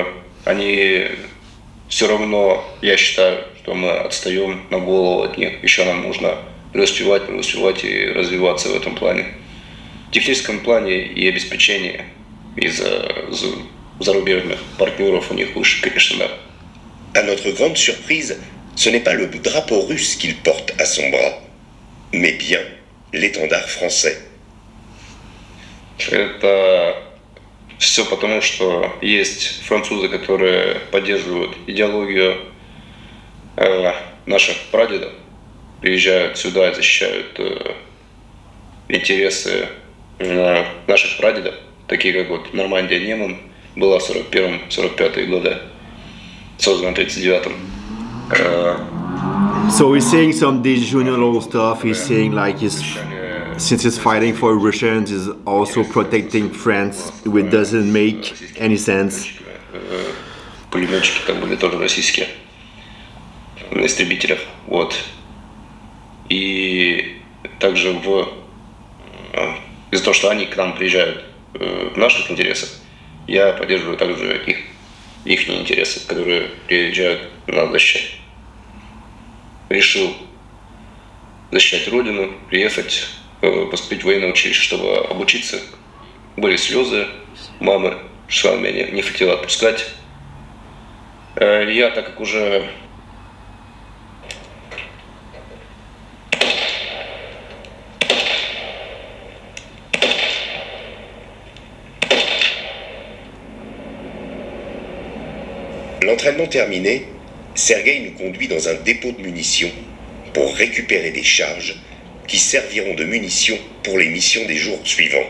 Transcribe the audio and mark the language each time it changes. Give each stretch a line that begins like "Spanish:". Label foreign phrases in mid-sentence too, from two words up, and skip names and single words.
Russian: Они все равно, я считаю, что мы отстаем на голову от них. Еще нам нужно преуспевать и развиваться в этом плане. В техническом плане и обеспечении из зарубежных партнеров у них выше, конечно, да.
French: À notre grande surprise, ce n'est pas le drapeau russe qu'il porte à son bras, mais bien l'étendard français.
Russian: Это все потому, что есть французы, которые поддерживают идеологию наших прадедов, приезжают сюда и защищают интересы наших прадедов, такие как вот Нормандия Неман была в 41-45 годы, создана в 39-м.
English: So he's saying some delusional stuff. He's saying like since he's fighting for Russians, he's also protecting France, which doesn't make any sense.
Russian: Пулеметчики там были тоже российские, на истребителях, вот. И также из-за того, что они к нам приезжают в наших интересах, я поддерживаю также их интересы, которые приезжают на защиту. Решил защищать родину, приехать, поступить в военное училище, чтобы обучиться. Были слезы, мамы, что она меня не хотела отпускать. Я, так как уже
French: L'entraînement terminé, Sergueï nous conduit dans un dépôt de munitions pour récupérer des charges qui serviront de munitions pour les missions des jours suivants.